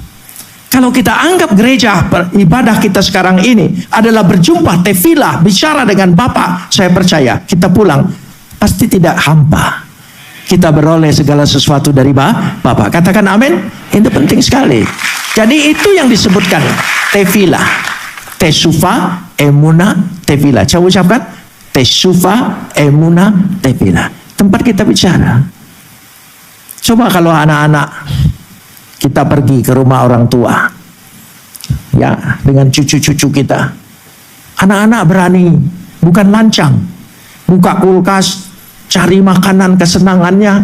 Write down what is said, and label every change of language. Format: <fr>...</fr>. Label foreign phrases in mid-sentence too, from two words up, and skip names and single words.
<id>Kalau kita anggap gereja ibadah kita sekarang ini adalah berjumpa, tefillah, bicara dengan Bapa, saya percaya kita pulang pasti tidak hampa. Kita beroleh segala sesuatu dari Bapa. Katakan amin. Itu penting sekali. Jadi itu yang disebutkan</id> <he>תפילה תשוקה אמונה תפילה.</he> <id>Coba ucapkan tesufa,</id> <he>אמונה תפילה.</he> <id>Tempat kita bicara. Coba kalau anak-anak kita pergi ke rumah orang tua, ya, dengan cucu-cucu kita. Anak-anak berani, bukan lancang, buka kulkas, cari makanan kesenangannya.</id>